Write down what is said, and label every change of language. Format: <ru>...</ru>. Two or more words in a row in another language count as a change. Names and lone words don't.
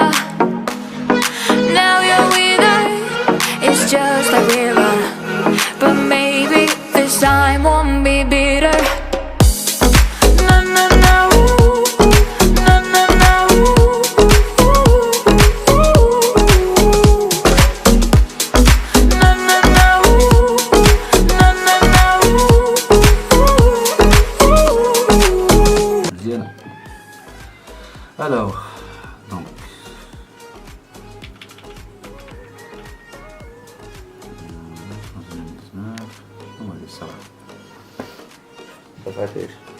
<en>Now you're with her, it's just like river. But maybe this time won't be bitter. No, no, no, ooh, no, no, no, ooh, ooh, ooh. No, no, no, ooh, no, no, no, ooh.</en> <ar>مزيانة.</ar> <fr>Alors, donc</fr> <ar>صفحة ايش؟</ar>